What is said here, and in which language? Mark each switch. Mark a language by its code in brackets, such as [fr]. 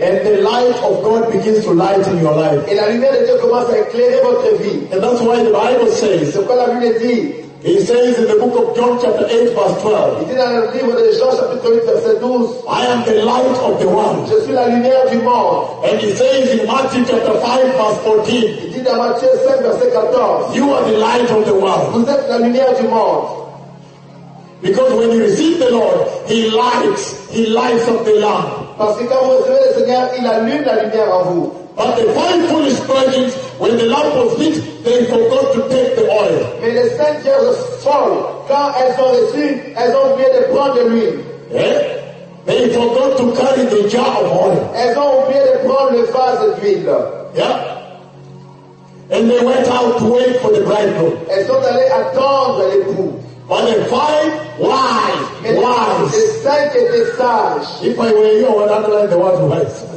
[en] And the light of God begins to lighten your life. [fr] Et la lumière de Dieu commence à éclairer votre vie. [en] And that's why the Bible says. [fr] C'est pourquoi la Bible dit. [en] He says in the book of John chapter 8 verse 12. [fr] Il dit dans le livre de Jean chapitre 8 verset 12. [en] I am the light of the world. [fr] Je suis la lumière du monde. [en] And he says in Matthew chapter 5 verse 14. [fr] Il dit dans Matthieu 5 verset 14. [en] You are the light of the world. [fr] Vous êtes la lumière du monde. [en] Because when you receive the Lord, he lights up the lamp. [fr] Parce que quand vous recevez le Seigneur, il allume la lumière en vous. [en] But the five foolish virgins, when the lamp was lit, they forgot to take the oil. [fr] Mais les cinq vierges folles, quand elles ont reçu, elles ont oublié de prendre l'huile. Eh? [en] They forgot to carry the jar of oil. [fr] Elles ont oublié de prendre le vase d'huile. Yeah? [en] And they went out to wait for the bridegroom. [fr] Elles sont allées attendre l'époux. [en] But the five wise, If I were you, I would underline the word wise.